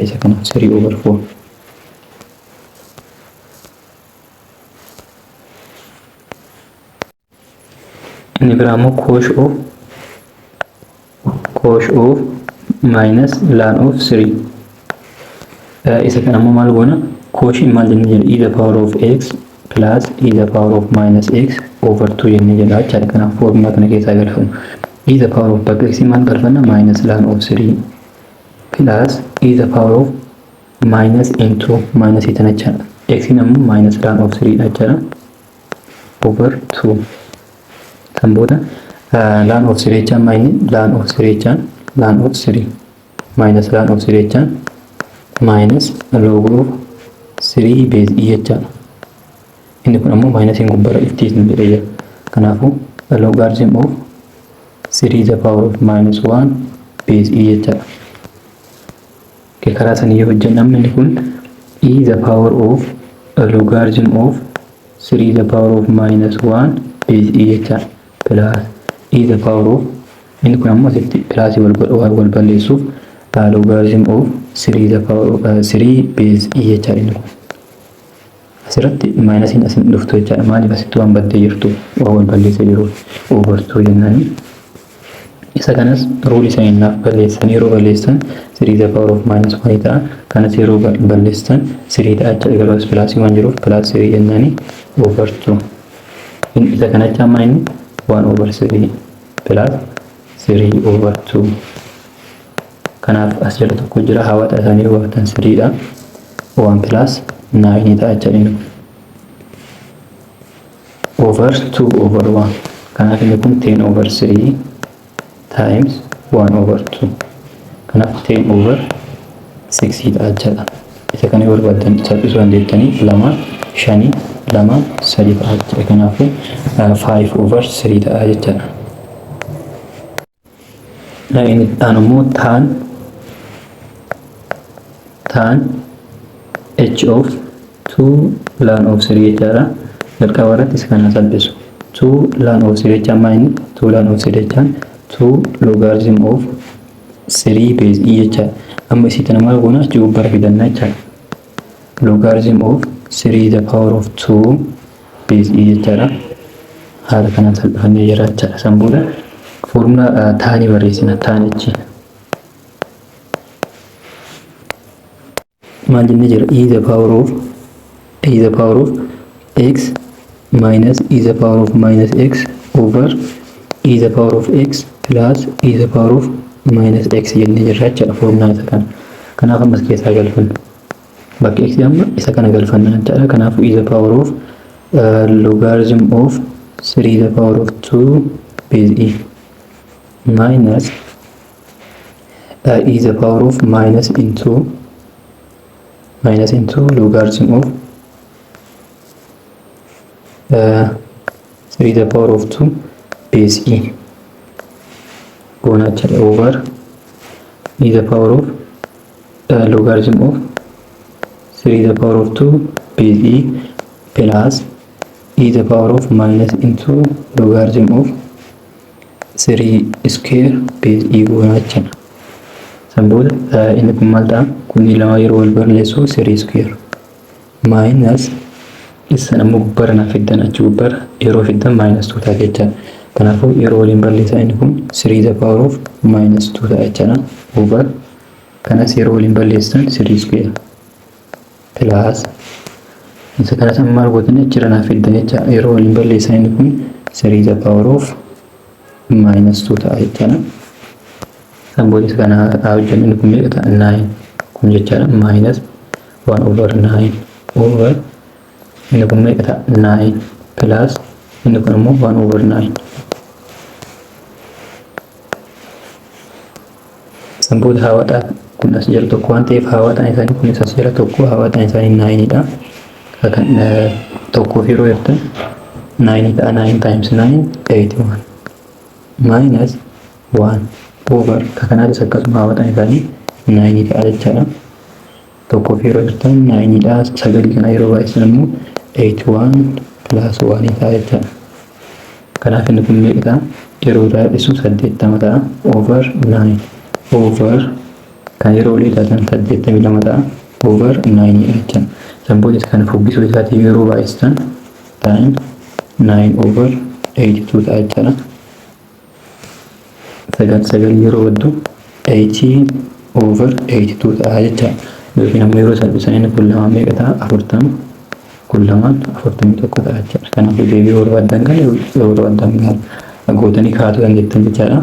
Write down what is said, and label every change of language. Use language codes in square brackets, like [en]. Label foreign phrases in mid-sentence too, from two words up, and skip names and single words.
[om] Isa kana 3 over 4 ini biraammoo [en] cosh of minus ln of 3 [om] isa kana ammoo maal goona cosh maal jennee jedha [en] e the power of x plus e the power of minus x over 2 [om] jennee jedha jechaadha. Kanaaf formula kana keessaa galfannu [en] e the power of [om] bakka x maal galfanna [en] minus ln of 3 plus e the power of minus into minus [om] itana jechaadha. X ammoo [en] minus ln of 3 [om] jechaadha over 2 kan booda [en] ln of 3 [om] jechaan [en] ln of 3 [om] jechaan [en] ln of 3 minus ln of 3 [om] jechaan [en] minus log of 3 base e [om] jechaadha. Inni kun ammoo minus hin gubbaarra iftiisni jedhee jira. Kanaafuu [en] logarithm of 3 the power of minus 1 base e [om] jechaadha. Karaa sanii yoo hojjennu inni kun [en] e the power of logarithm of 3 the power of minus 1 base e [om] jechaadha. [en] Plus e the power of [om] inni kun ammoo asitti plus wal balleessuuf [en] logarithm of 3 the power of 3 base e [om] jechaadha. Inni kun asirratti maayinasiin asin dhuftu jechaadha. Maaliif asitti waan baddee jirtu waan wal balleessee jiruuf over 2 jennaan. Isa kanas ruulii isaa hinnaaf balleessan yeroo balleessan [en] 3 the power of minus 1 [om] ta'a. Kanas yeroo balleessan 3 ta'a jechaadha. Garuu as plus waan jiruuf plus 3 jennaani over 2. Isa kana jechaan maayini [en] 1 over 3 plus 3 over 2. [om] Kanaaf as jala tokko jira hawaxa isaanii yoo baatan 3 dha. 1 plus 9 ta'a jechaadha. [en] Over 2 over 1. [om] Kanaaf inni kun [en] 10 over 3 times 1 over 2. [om] Kanaaf 10 over 6 ta'a jechaadha. Isa kana yoo barbaadan salphisuu dandeettanii 2 5 2 3 ta'a jechaadha. Kanaafuu 5 over 3 ta'a jechaadha. Inni dhaan immoo tan [en] h of 2 ln of 3 [om] jechaadha. Jalqaba irratti isa kana salphisu [en] 2 ln of 3 [om] jechaan maayini [en] 2 ln of 3 [om] jechaan [en] 2 logarithm of 3 base e [om] jechaadha. Amma isii tana maal goona achi gubbaarra fidannaa jechaadha. [en] Logarithm of 3 the power of 2 base e jechaadha. [om] Haala kanaan salphifannee jira jechaadha. San booda formula taanii barreessina taanichi. Maal jennee jira [en] e the power of x minus e the power of minus x over e the power of x plus e the power of minus x [om] jennee jira jechaadha formula isa kana. Kanaaf ammas keessaa galfanna. Bakka x amma isa kana galfanna jechaadha. [en] Kanaaf e the power of logarithm of 3 the power of 2 base e minus e the power of minus into logarithm of 3 the power of 2 base e [om] goona jechaadha [en] over e the power of logarithm of 3 the power of 2 base e plus e the power of minus into logarithm of 3 square base e [om] goona jechuudha. Sanbooda inni kun maal ta'a? Kun lama yeroo wal barreessu [en] 3 square minus [om] isa nammoo gubbaara naaf fiddan achi gubbaara yeroo fiddan minus 2 ta'a jechuudha. Kanaafuu yeroo waliin balleessaa inni kun [en] 3 the power of minus 2 [om] ta'a jechuudha. Over kanas yeroo waliin balleessan [en] 3 square plus [om] isa kanas maal gootanii achirra naaf fiddan jechuudha. Yeroo waliin balleessaa inni kun [en] 3 the power of minus 2 [om] ta'a jechuudha. Sanbooda isa kana hojjennu inni kun meeqa ta'a? 9 kun jechuudha. [en] Minus 1 over 9 over [om] inni kun meeqa ta'a? 9 plus inni kun immoo 1 over 9. Sanbooda hawaadhaa kun as jala tokko waan ta'eef hawaadhaan isaanii kun as jala tokko hawaadhaan isaanii 9 dha. Kan tokkoof yeroo ertan 9 ta'a. [en] 9 times 9 81 minus 1 over [om] kanaanis akkasuma hawaadhaan isaanii 9 ta'a jechaadha. Tokkoof yeroo ertan 9 dha. Sagalii kana yeroo baay'isan immoo 81 plus 1 ta'a jechaadha. Kanaaf inni kun meeqa ta'a? Yeroo baay'isu 80 ta'a [en] over 9 over [om] kan yeroo olii taatan 82 ta'a over 9 jechuudha. Sanbooda kana fuggisuu isaatii yeroo baay'isan [en] time 9 over 82 [om] ta'a jechuudha. Sagal yeroo waddu 80 over 82 ta'a jechuudha. Yookiin ammoo yeroo salphisan inni kun lama meeqa ta'a? 40 kun lamaan 41 ta'a jechuudha. Kanaafuu deebii yeroo addan galee yeroo addan gootanii kaa'uu dandeettan jechuudha.